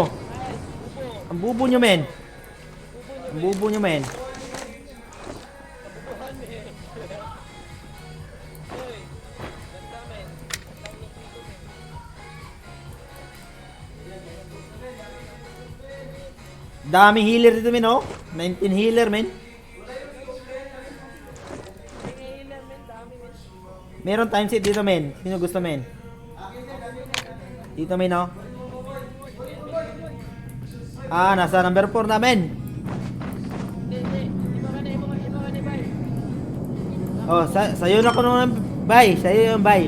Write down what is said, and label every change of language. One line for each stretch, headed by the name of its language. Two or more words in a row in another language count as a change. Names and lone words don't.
Filipino: Ang bubo nyo, men. Ang bubo nyo, men. Dami healer dito, men, oh. 19 healer, men. Meron time set dito, men. Sino gusto, men? Dito, men, oh. Ah, nasa number 4 na, men. Oh, sayo na ko naman, bay. Sayo yung bay.